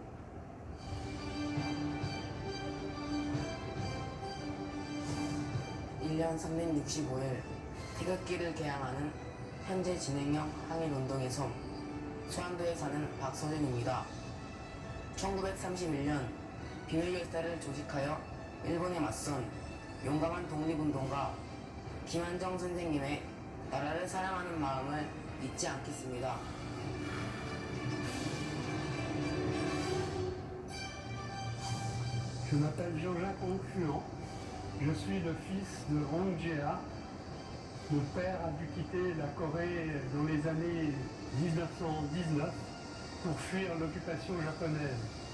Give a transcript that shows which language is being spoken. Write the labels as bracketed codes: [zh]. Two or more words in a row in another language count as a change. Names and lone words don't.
[ko] (1년 365일) 태극기를 개항하는 현재 진행형 항일운동의 섬 수안도에 사는 박서준입니다. 1931년 비밀결사를 조직하여 일본에 맞선 용감한 독립운동가 김한정 선생님의 나라를 사랑하는 마음을 잊지 않겠습니다. [fr] Je m'appelle Jean-Jacques Oncuan. Je suis le fils de Rong Jea. Mon père a dû quitter la Corée dans les années 1919 pour fuir l'occupation japonaise.